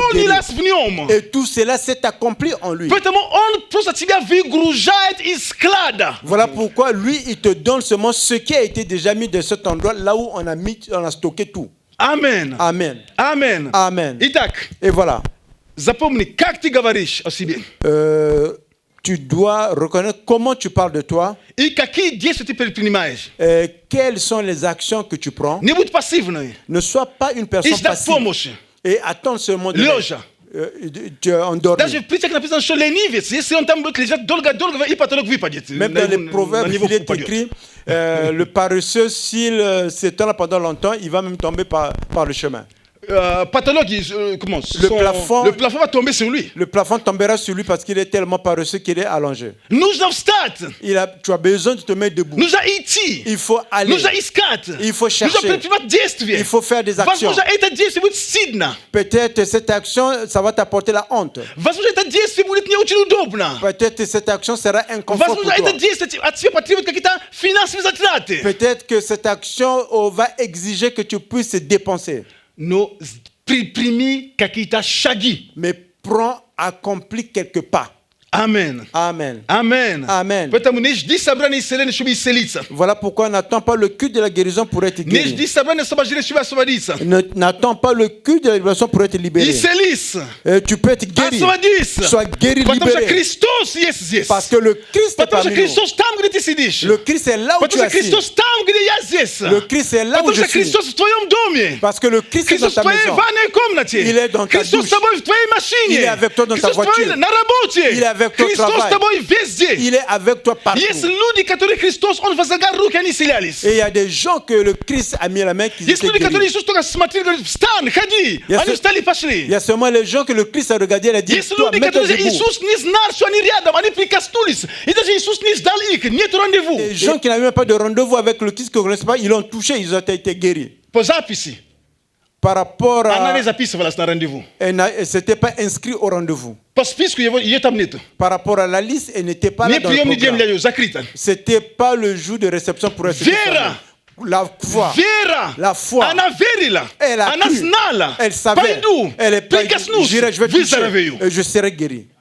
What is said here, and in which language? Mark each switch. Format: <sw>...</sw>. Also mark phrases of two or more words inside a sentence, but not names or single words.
<fr>exponi guérir. las vniom. Et tout cela s'est accompli en lui.</fr> <ru>Поэтому он просто тебя выгружает из склада.</ru> <fr>Voilà pourquoi lui, il te donne seulement ce qui a été déjà mis de cet endroit, là où on a stocké tout.</fr> <ru>Амен.</ru> <fr>Amen.</fr> <ru>Амен.</ru> <fr>Amen.</fr> <ru>Итак,</ru> <fr>Et voilà.</fr> <ru>запомни, как ты говоришь о себе.</ru> <fr>Tu dois reconnaître comment tu parles de toi,</fr> <ru>И какие действия ты предпринимаешь.</ru> <fr>quelles sont les actions que tu prends.</fr> <ru>Не будь пассивной.</ru> <fr>Ne sois pas une personne</fr> <ru>И ждать</ru> <fr>passive</fr> <ru>помощи.</ru> <fr>et attends seulement de</fr> <ru>Лежа.</ru> <fr>tu es endormi.</fr> <ru>Даже в притчах написано, что ленивец, если он там будет лежать долго-долго, и потолок выпадет.</ru> <fr>Même dans les proverbes, il est écrit, le paresseux, s'il s'étend là pendant longtemps, il va même tomber par le chemin.</fr> <ru>Потолок, comment</ru> <fr>Le plafond va tomber sur lui. Le plafond tombera sur lui parce qu'il est tellement paresseux qu'il est allongé.</fr> <ru>Нужно встать.</ru> <fr>Tu as besoin de te mettre debout.</fr> <ru>Нужно идти.</ru> <fr>Il faut aller.</fr> <ru>Нужно искать.</ru> <fr>Il faut</fr> <ru>Нужно</ru> <fr>chercher.</fr> <ru>предпринимать действия.</ru> <fr>Il faut faire des actions.</fr> <ru>Возможно, это действие будет стыдно.</ru> <fr>Peut-être cette action, ça va t'apporter la honte.</fr> <ru>Возможно, это действие будет не очень удобно.</ru> <fr>Peut-être cette action sera inconfort pour</fr> <ru>Возможно, это</ru> <fr>toi.</fr> <ru>действие от тебя потребует какие-то финансовые затраты.</ru> <fr>Peut-être que cette action va exiger que tu puisses dépenser.</fr> <ru>Но предприми какие-то шаги.</ru> <fr>Mais prends, accomplis quelques pas.</fr> <ru>Амен.</ru> <fr>Amen.</fr> <ru>Амен.</ru> <fr>Amen.</fr> <ru>Поэтому не жди собрания исцеления, чтобы исцелиться.</ru> <fr>Voilà pourquoi on n'attend pas le culte de la guérison pour être</fr> <ru>Не</ru> <fr>guéri.</fr> <ru>жди собрания освобождения, чтобы освободиться.</ru> <fr>N'attends pas le culte de la libération pour être libéré.</fr> <ru>Исцелись.</ru> <fr>Tu peux être guéri.</fr> <ru>Освободись.</ru> <fr>Sois guéri,</fr> <ru>Потому что</ru> <fr>libéré.</fr> <ru>Христос есть здесь.</ru> <fr>Parce que le Christ est</fr> <ru>Потому что</ru> <fr>parmi nous.</fr> <ru>Христос там, где ты сидишь.</ru> <fr>Le Christ est là où tu</fr> <ru>Потому</ru> <fr>es</fr> <ru>что</ru> <fr>assis.</fr> <ru>Христос там, где я здесь.</ru> <fr>Le Christ est là où</fr> <ru>Потому</ru> <fr>je</fr> <ru>что</ru> <fr>suis.</fr> <ru>Христос в твоем доме.</ru> <fr>Parce que le Christ est dans</fr> <ru>Христос в</ru> <fr>ta</fr> <ru>твоей</ru> <fr>maison.</fr> <ru>ванной комнате.</ru> <fr>Il est dans ta</fr> <ru>Христос</ru> <fr>douche.</fr> <ru>с тобой в твоей машине.</ru> <fr>Il est avec toi dans ta</fr> <ru>Христос с тобой</ru> <fr>voiture.</fr> <ru>на работе.</ru> <fr>Il est avec toi au</fr> <ru>Христос</ru> <fr>travail.</fr> <ru>с тобой везде.</ru> <fr>Il est avec toi partout.</fr> <ru>Есть люди, которые Христос, Он возлагал руки, они исцелялись.</ru> <fr>Et il y a des gens que le Christ a mis la main qui</fr> <ru>Есть</ru> <fr>étaient</fr> <ru>люди, которые</ru> <fr>guéris.</fr> <ru>Иисус только смотрел, говорит, встань, ходи. Я Они с- встали и</ru> <fr>Il</fr> <ru>пошли.</ru> <fr>y a seulement les gens que le Christ a regardé et a dit,</fr> <ru>Есть</ru> <fr>toi,</fr> <ru>люди,</ru> <fr>mets-toi</fr> <ru>которые</ru> <fr>debout.</fr> <ru>Иисус не знал, что они рядом, они прикоснулись. И даже Иисус не ждал их, нет рандеву.</ru> <fr>Les gens qui n'avaient même pas de rendez-vous avec le Christ, qui ne connaissent pas, ils l'ont touché, ils ont été guéris.</fr> <ru>По записи.</ru> <fr>Par rapport</fr> <ru>Она</ru> <fr>à...</fr> <ru>не записывалась на рандеву.</ru> <fr>Elle ne s'était pas inscrit au rendez-vous.</fr> <ru>По списку ее там нету.</ru> <fr>Par rapport à la liste, elle n'était pas là</fr> <ru>Не</ru> <fr>dans le</fr> <ru>приемный день для</ru> <fr>programme.</fr> <ru>ее, закрыто.</ru> <fr>C'était pas le jour de réception pour elle.</fr> <ru>Вера.</ru> <fr>La foi.</fr> <ru>Вера.</ru> <fr>La foi.</fr> <ru>Она верила.</ru> <fr>Elle a</fr> <ru>Она</ru> <fr>cru.</fr> <ru>знала.</ru> <fr>Elle savait.</fr> <ru>Пойду.</ru> <fr>Elle est pas</fr> <ru>Прикоснусь.</ru> <fr>j'irai, je vais toucher</fr> <ru>Выздоровею.</ru> <fr>et je serai guéri.</fr>